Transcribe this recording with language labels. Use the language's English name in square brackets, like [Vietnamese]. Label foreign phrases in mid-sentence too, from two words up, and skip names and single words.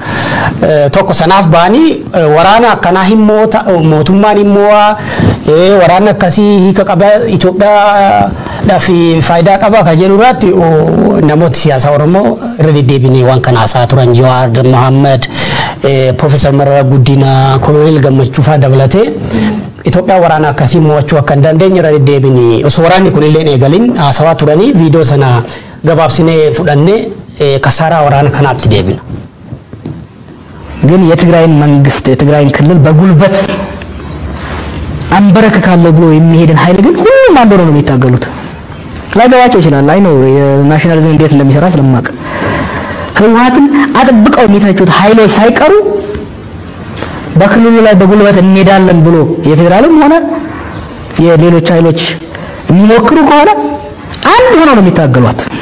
[Oromo] Tokko sanaaf baanii waraana akkanaa hin mootummaan immoo waraana akkasii hiika qaba Itoophiyaa fi faayidaa qaba ka jedhu irratti namoota siyaasaa Oromoo irra deddeebiinee waan kana haasaa turan Jawaar Mohammed Profeesar Mararaa Guddinaa Koloneel Gammachuu fa'aa dabalatee Itoophiyaa waraana akkasii mo'achuu akka hin dandeenye irra deddeebiinee osoo waraanni kun illee eegaliin haasawaa turanii viidiyoo sana gabaabsinee fudhannee kasaaraa waraana kanaatti deebina. [Amharic] ግን የትግራይን መንግስት የትግራይን ክልል በጉልበት አንበረክካለሁ ብሎ የሚሄድን ኃይል ግን ሁሉም አንድ ሆነው ነው የሚታገሉት። ላይገባቸው ይችላል። አይ ነው የናሽናሊዝም እንዴት እንደሚሰራ ስለማቅ ህወሓትን አጥብቀው የሚተቹት ኃይሎች ሳይቀሩ በክልሉ ላይ በጉልበት እንሄዳለን ብሎ የፌደራልም ሆነ የሌሎች ኃይሎች የሚሞክሩ ከሆነ አንድ ሆነው ነው የሚታገሉት።